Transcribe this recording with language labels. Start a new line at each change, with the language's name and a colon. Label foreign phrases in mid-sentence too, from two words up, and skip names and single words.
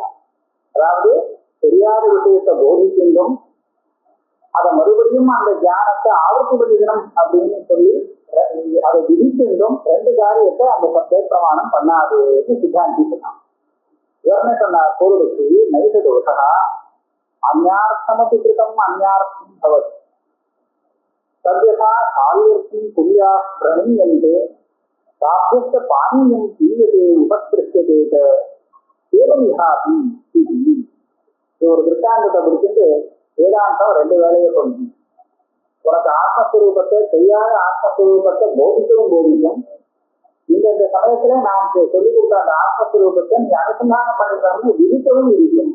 Tamil: அதாவது தெரியாத விஷயத்தை போதிக்கின்றும் அதை மறுபடியும் அந்த தியானத்தை ஆவர்த்தி பண்ணிக்கணும் அப்படின்னு சொல்லி அதை விதிக்கின்றும் ரெண்டு காரியத்தை அந்த சப்த பிரமாணம் பண்ணாதுன்னு சித்தாந்தி சொன்னான். இவர்னே சொன்னார்
Sanskrit: पूर्वपक्षी नैष दोषः अन्यार्थमपि कृतम् अन्यार्थं भवति तद्यथा शाल्यर्थं कुर्याः प्रणीयन्ते ताभ्यश्च पानीयं पीयते उपस्पृश्यते च एवं विहापि इति
Tamil: ஒரு திருஷ்டாந்தத்தை பிடிச்சிட்டு வேதாந்தம் ரெண்டு வேலையை பண்ணணும். உனக்கு ஆத்மஸ்வரூபத்தை தெரியாத ஆத்மஸ்வரூபத்தை போதிக்கவும் போதிக்கும். இந்த சமயத்துல நான் சொல்லிக் கொடுத்த அந்த ஆத்மஸ்வரூபத்தை நீ அனுசந்தானம் பண்ணிக்கணும்னு விதிக்கவும் விதிக்கும்.